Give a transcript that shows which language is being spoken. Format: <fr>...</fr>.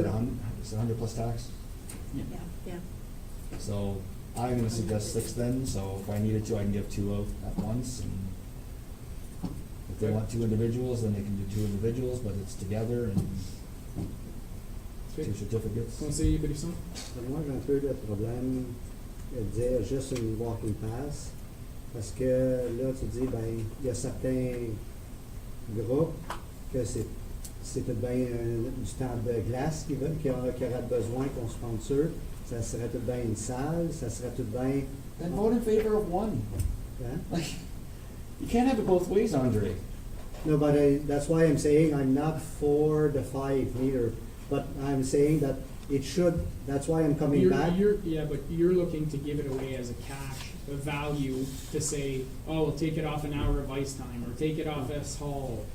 <en>it 100? Is it 100 plus tax? Yeah. Yeah. So I'm gonna suggest 6 then, so if I needed to, I can give 2 out at once. And if they want 2 individuals, then they can do 2 individuals, but it's together and 2 certificates.</en> <fr>Conseiller Brisson? Moi, j'ai un peu de problème de dire juste une walking pass, parce que là, tu dis, ben, il y a certains groupes que c'est tout bien du temps de glace qui aurait besoin qu'on sponsor, ça serait tout bien une salle, ça serait tout bien.</fr> <en>Then vote in favor of 1.</en> <fr>Hein?</fr> <en>Like, you can't have it both ways, Andre. No, but that's why I'm saying I'm not for the 5 neither, but I'm saying that it should, that's why I'm coming back. But you're looking to give it away as a cash, a value, to say, oh, we'll take it off an hour of ice time, or take it off S Hall.</en>